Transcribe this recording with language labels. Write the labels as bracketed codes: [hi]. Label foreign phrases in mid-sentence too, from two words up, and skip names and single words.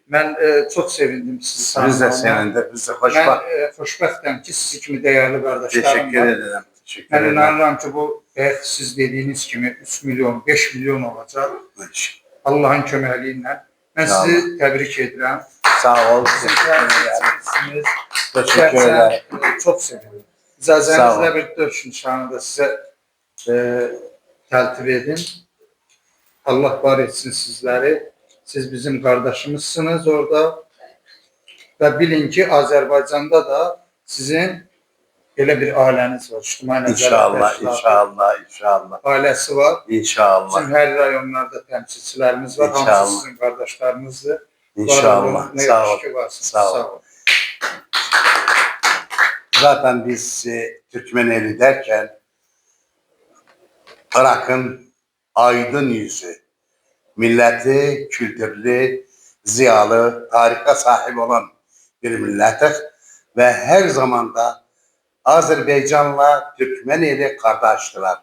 [az] Mən çox sevindim sizi tanımağıma. Biz də sevindik, biz də xoşbəxt. Mən xoşbəxtəm ki, sizi kimi dəyərli qardaşlarım var. [tr] Teşekkür ederim. [az] Mən inanıram ki, bu siz dediyiniz kimi 3 milyon, 5 milyon olacaq. Allah'ın köməkliyi ilə. Mən sizi təbrik edirəm. [tr] Sağ ol. Teşekkür ederim. Çok sevindim. [az] İcazənizlə bir dövüş nişanı da sizə təltif edin. Allah var etsin sizləri. Siz bizim qardaşımızsınız orada. Və bilin ki, Azərbaycanda da sizin elə bir ailəniz var. İctimai İnşallah, inşallah, inşallah. Ailəsi var. İnşallah. Bizim hər rayonlarda təmsilçilərimiz var. İnşallah. Hamısı sizin qardaşlarınızdır. İnşallah. Sağ ol. Sağ ol. [tr] Zaten biz Türkmeneli derken Irak'ın aydın yüzü, milleti kültürlü, ziyalı, tarihe sahip olan bir milletiz ve her zaman da Azerbaycan'la Türkmeneli kardeştiler.